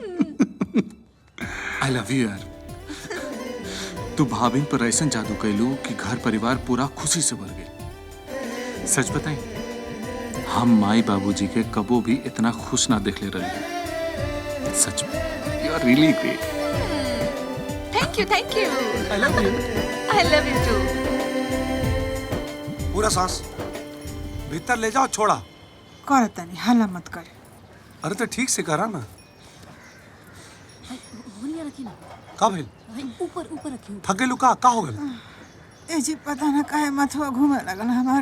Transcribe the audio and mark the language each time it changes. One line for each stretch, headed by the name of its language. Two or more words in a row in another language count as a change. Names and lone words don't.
English: I love you यार।
Bhojpuri: तू भाभिन पर ऐसा जादू कैलू कि घर परिवार पूरा खुशी से भर गए। सच बताई, हम माई बाबूजी के कबो भी इतना खुश ना देख ले रहे।
English: सच में you are really great। Thank you thank you. I love you. I love you too.
Bhojpuri: पूरा सांस भीतर ले जाओ, छोड़ा। कर तनी हल्ला मत कर। अरे तो ठीक से करा ना। रखी ना का भइल? ऊपर ऊपर रखी। थकेलू का हो गल? ए जी पता ना काहे माथा घूमे लगल हमार।